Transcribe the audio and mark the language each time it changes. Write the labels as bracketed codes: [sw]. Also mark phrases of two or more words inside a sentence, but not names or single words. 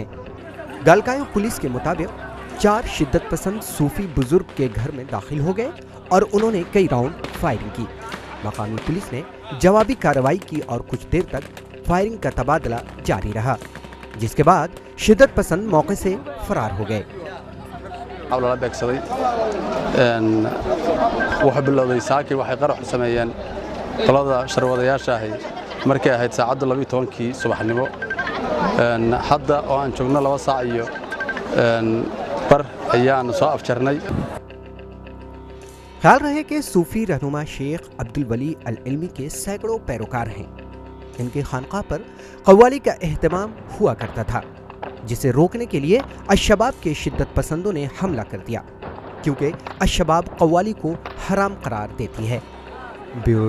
[ur] گالکایو پولیس کے مطابق 4 شدت پسند صوفی بزرگ کے گھر میں داخل ہو گئے اور انہوں نے کئی راؤنڈ فائرنگ کی. مقامی پولیس نے جوابی کارروائی کی اور کچھ دیر تک فائرنگ کا تبادلہ جاری رہا، جس کے بعد شدت پسند موقع سے فرار ہو گئے. [so] wuxuu bilowday saaki waxay qarax u sameeyeen qolada sharwadayaasha ahi markay ahayd saacadda 12kii subaxnimo. Hadda oo aan joogno 2 saac iyo bar ayaan soo afjarnay. [ur] خیال رہے کہ صوفی رہنما شیخ عبدالولی العلمی کے سیکڑوں پیروکار ہیں. ان کے خانقاہ پر قوالی کا اہتمام ہوا کرتا تھا، جسے روکنے کے لیے الشباب کے شدت پسندوں نے حملہ کر دیا، کیونکہ الشباب قوالی کو حرام قرار دیتی ہے.